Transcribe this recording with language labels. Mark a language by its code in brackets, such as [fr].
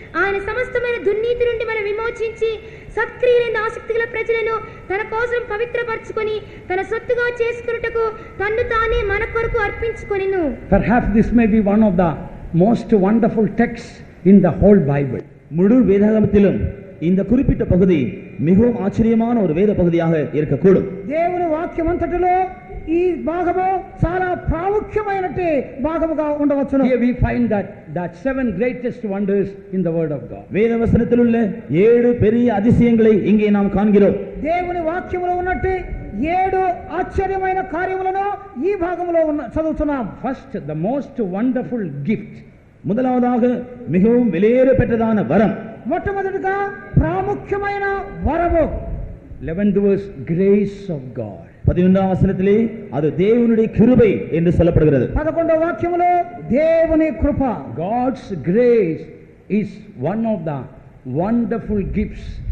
[te] ఆయన సమస్తమైన దుర్నీతి నుండి మనం విమోచించి సత్క్రియలైన ఆసక్తి గల ప్రజలను తన కోసం పవిత్రపరచుకొని తన సొత్తుగా చేసుకున్నటకు తన్ను తానే మన కొరకు అర్పించుకొనెను. [en] Perhaps this may be one of the most wonderful texts in the whole Bible. [ta] முழு வேதாகமத்திலும் இந்த குறிப்பிட்ட பகுதி மிகவும் ஆச்சரியமான ஒரு வேத பகுதியாக இருக்கக்கூடும். [te] దేవుని వాక్యం అంతటిలో ఈ భాగము చాలా ప్రాముఖ్యమైనటి భాగముగా ఉండవచ్చును. [en] Here we find that seven greatest wonders in the word of God. [ta] வேதவசனத்தில் உள்ள 7 பெரிய அதிசயங்களை இங்கே நாம் காண்கிறோம். [te] దేవుని వాక్యములో ఉన్నట్టు 7 ఆశ్చర్యమైన కార్యములను ఈ భాగములో చదువుతున్నాం. [en] First, the most wonderful gift. [ta] முதலாவதாக மிகவும் விலையேற பெற்றதான வரம். [te] మొట్టమొదటిగా ప్రాముఖ్యమైన వరము. [en] 11th verse, grace of God. [ta] 11ஆம் வசனத்திலே அது தேவனுடைய கிருபை என்று சொல்லப்படுகிறது. [te] 11వ వాక్యములో దేవుని కృప. [en] God's grace is one of the wonderful gifts.